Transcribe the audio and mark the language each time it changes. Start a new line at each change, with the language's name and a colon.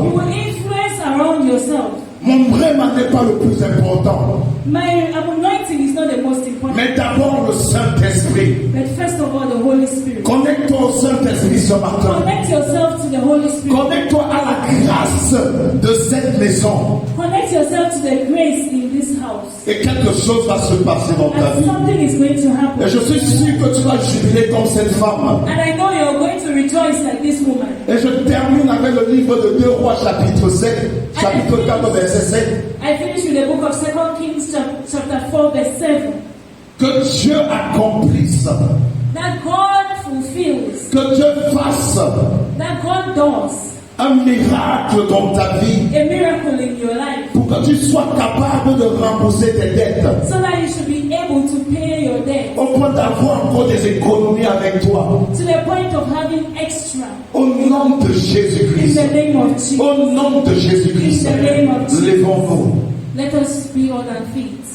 English: You will influence around yourself.
French: Mon vraiment n'est pas le plus important.
English: My anointing is not the most important,
French: Mais d'abord le Saint-Esprit.
English: but first of all, the Holy Spirit.
French: Connecte-toi au Saint-Esprit ce matin.
English: Connect yourself to the Holy Spirit.
French: Connecte-toi à la grâce de cette maison.
English: Connect yourself to the grace in this house.
French: Et quelque chose va se passer dans ta
English: And
French: vie.
English: something is going to happen.
French: Et je suis sûr que tu vas jubiler comme cette femme.
English: And I know you're going to rejoice like this woman.
French: Et je termine avec le livre de 2 Rois chapitre 7, chapitre 4 verset 7.
English: I finish with the book of 2 Kings chapter 4 verse 7.
French: Que Dieu accomplisse,
English: That God fulfills,
French: que Dieu fasse
English: that God does
French: un miracle dans ta vie
English: a miracle in your life
French: pour que tu sois capable de rembourser tes dettes,
English: so that you should be able to pay your debt
French: au point d'avoir encore des économies avec toi.
English: to the point of having extra.
French: Au nom de
English: In
French: Jésus-Christ,
English: the name of Jesus.
French: au nom de Jésus-Christ,
English: In the name of Jesus.
French: levons-nous.
English: Let us be on our feet.